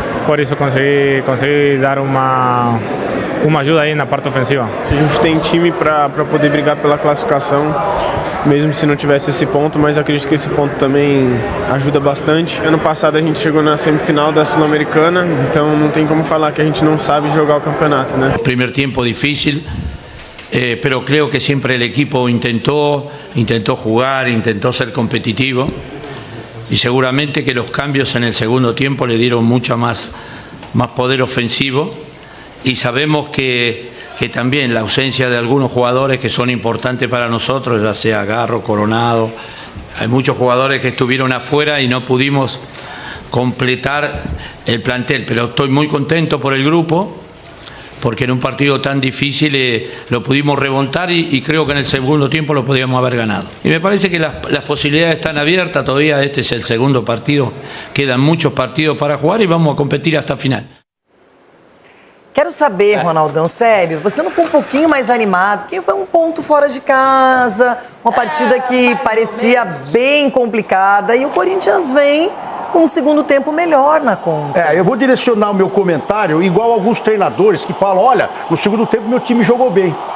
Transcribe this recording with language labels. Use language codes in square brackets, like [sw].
[pt] Por isso consegui dar uma ajuda aí na parte ofensiva. A gente tem time para poder brigar pela classificação, mesmo se não tivesse esse ponto, mas acredito que esse ponto também ajuda bastante. Ano passado a gente chegou na semifinal da Sul-Americana, então não tem como falar que a gente não sabe jogar o campeonato, né? [es] Primer tiempo difícil, pero creo que siempre el equipo intentó jugar, intentó ser competitivo. Y seguramente que los cambios en el segundo tiempo le dieron mucho más poder ofensivo, y sabemos que también la ausencia de algunos jugadores que son importantes para nosotros, ya sea Garro, Coronado, hay muchos jugadores que estuvieron afuera y no pudimos completar el plantel, pero estoy muy contento por el grupo, porque en un partido tan difícil lo pudimos remontar y creo que en el segundo tiempo lo podíamos haber ganado. Y me parece que las posibilidades están abiertas todavía, este es el segundo partido, quedan muchos partidos para jugar y vamos a competir hasta final. [pt] Quero saber, Ronaldão, sério, você não ficou um pouquinho mais animado? Porque foi um ponto fora de casa, uma partida que parecia bem complicada e o Corinthians vem com um segundo tempo melhor na conta. Eu vou direcionar o meu comentário igual alguns treinadores que falam, olha, no segundo tempo meu time jogou bem.